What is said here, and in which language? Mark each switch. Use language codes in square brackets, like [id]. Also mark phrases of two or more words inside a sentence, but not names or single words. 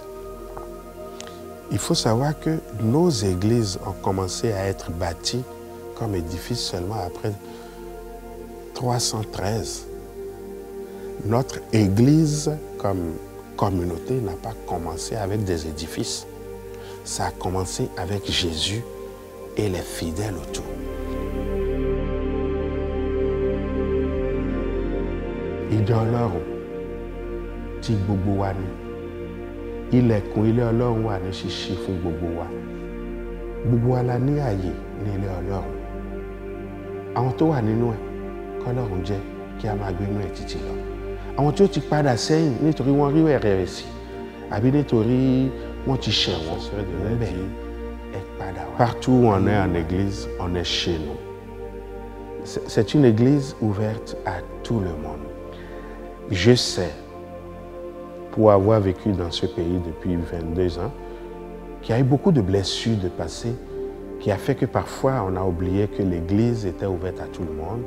[fr] Il faut savoir que nos églises ont commencé à être bâties comme édifice seulement après 313. Notre église comme communauté n'a pas commencé avec des édifices. Ça a commencé avec Jésus et les fidèles autour. [yo] Ìjọ Ọlọ́run tí gbogbo wa ni. Ilẹ̀kùn ilé Ọlọ́run wà ní ṣíṣí fún gbogbo wa. Gbogbo wa la ní ààyè ní ilé Ọlọ́run. àwọn tó wà nínú ẹ̀ kọ́lọ́run jẹ́ kí a máa gbénú ẹ̀ títí lọ àwọn tí ó ti padà sẹ́yìn nítorí wọ́n rí ẹ̀rẹ̀ sí àbí nítorí wọ́n ti ṣẹ̀wọ̀n níbẹ̀ ẹ padà wá. [fr] Partout où on est en église, on est chez nous. C'est une église ouverte à tout le monde. Je sais, pour avoir vécu dans ce pays depuis 22 ans, qu'il y a eu beaucoup de blessures de passé, qui a fait que parfois on a oublié que l'église était ouverte à tout le monde.